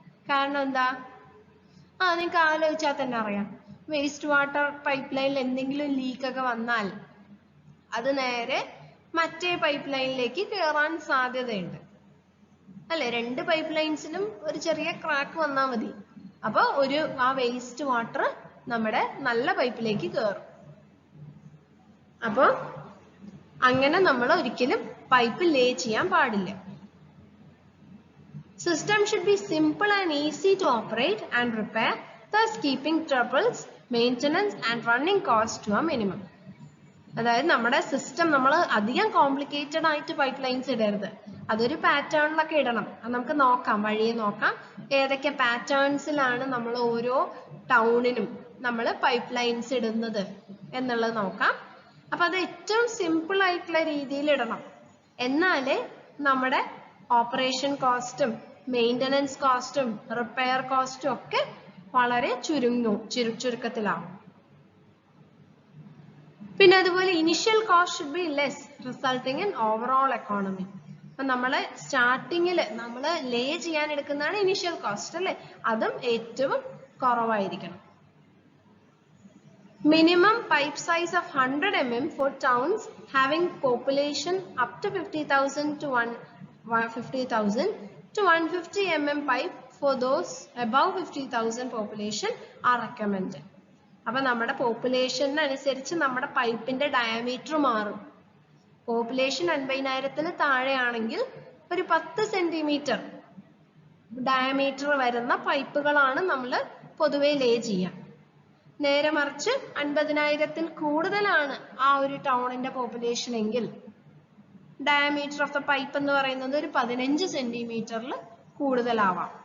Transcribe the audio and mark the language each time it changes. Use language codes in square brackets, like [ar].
[ml] കാരണം എന്താ, നിങ്ങൾക്ക് ആലോചിച്ചാൽ തന്നെ അറിയാം, വേസ്റ്റ് വാട്ടർ പൈപ്പ് ലൈനിൽ എന്തെങ്കിലും ലീക്ക് ഒക്കെ വന്നാൽ അത് നേരെ മറ്റേ പൈപ്പ് ലൈനിലേക്ക് കയറാൻ സാധ്യതയുണ്ട് അല്ലെ. രണ്ട് പൈപ്പ് ലൈൻസിലും ഒരു ചെറിയ ക്രാക്ക് വന്നാൽ മതി, അപ്പൊ ആ വേസ്റ്റ് വാട്ടർ നമ്മുടെ നല്ല പൈപ്പിലേക്ക് കയറും. അപ്പൊ അങ്ങനെ നമ്മൾ ഒരിക്കലും പൈപ്പ് ലേ ചെയ്യാൻ പാടില്ല. [en] System should be simple and easy to operate and repair, thus keeping troubles, maintenance and running costs to a minimum. [ml] അതായത് നമ്മുടെ സിസ്റ്റം നമ്മൾ അധികം കോംപ്ലിക്കേറ്റഡ് ആയിട്ട് പൈപ്പ് ലൈൻസ് ഇടരുത്, അതൊരു പാറ്റേണിലൊക്കെ ഇടണം. അത് നമുക്ക് നോക്കാം, വഴിയെ നോക്കാം ഏതൊക്കെ പാറ്റേൺസിലാണ് നമ്മൾ ഓരോ ടൗണിനും നമ്മൾ പൈപ്പ് ലൈൻസ് ഇടുന്നത് എന്നുള്ളത് നോക്കാം. അപ്പൊ അത് ഏറ്റവും സിമ്പിൾ ആയിട്ടുള്ള രീതിയിൽ ഇടണം, എന്നാലേ നമ്മുടെ ഓപ്പറേഷൻ കോസ്റ്റും മെയിൻ്റനൻസ് കോസ്റ്റും റിപ്പയർ കോസ്റ്റും ഒക്കെ വളരെ ചുരുക്കത്തിലാവും. പിന്നെ അതുപോലെ [en] Initial cost should be less resulting in overall economy. [ml] അപ്പൊ നമ്മള് സ്റ്റാർട്ടിങ്ങില് നമ്മൾ ലേ ചെയ്യാൻ എടുക്കുന്നതാണ് ഇനിഷ്യൽ കോസ്റ്റ് അല്ലെ, അതും ഏറ്റവും കുറവായിരിക്കണം. [en] Minimum pipe size of 100 mm for towns having population up to 50,000 to 150,000 to 150 mm pipe for those above 50,000 population are recommended. [ml] അപ്പൊ നമ്മുടെ പോപ്പുലേഷൻ അനുസരിച്ച് നമ്മുടെ പൈപ്പിന്റെ ഡയമീറ്റർ മാറും. പോപ്പുലേഷൻ 50,000 താഴെയാണെങ്കിൽ ഒരു 10 സെന്റിമീറ്റർ ഡയമീറ്റർ വരുന്ന പൈപ്പുകളാണ് നമ്മൾ പൊതുവെ ലേ ചെയ്യാം. നേരെ മറിച്ച് 50,000 കൂടുതലാണ് ആ ഒരു ടൗണിന്റെ പോപ്പുലേഷൻ എങ്കിൽ [en] diameter of the pipe [ml] എന്ന് പറയുന്നത് ഒരു 15 സെന്റിമീറ്ററിൽ കൂടുതലാവാം.